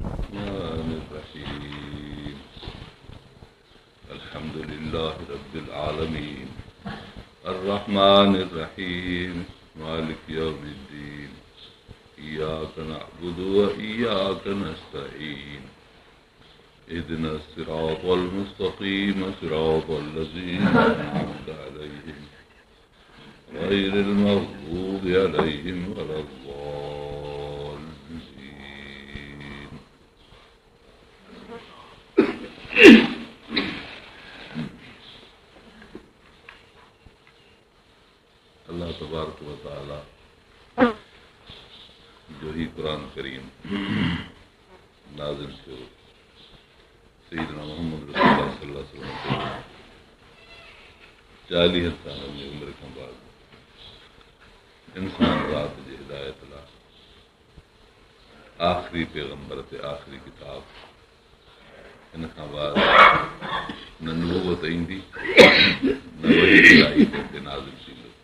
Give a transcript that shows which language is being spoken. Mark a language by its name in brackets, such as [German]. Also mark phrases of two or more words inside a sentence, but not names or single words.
[Arabic] الرحمن الرحيم الحمد لله رب العالمين الرحمن الرحيم مالك يوم الدين إياك نعبد وإياك نستعين اهدنا الصراط المستقيم صراط الذين أنعمت عليهم غير المغضوب عليهم ولا الضالين. الله تبارك وتعالى [Sindhi] जो ही कुरान करीम नाज़िल थियो सय्यदना मोहम्मद रसूलुल्लाह [Arabic] صلى الله عليه وسلم [Sindhi] 40 साल जी उमिरि खां बाद इंसान रात जी हिदायत लाइ आख़िरी पैगंबर ते आख़िरी किताब हिन खां बाद न नबूवत ईंदी न वही इलाही ते नाज़िल थींदो।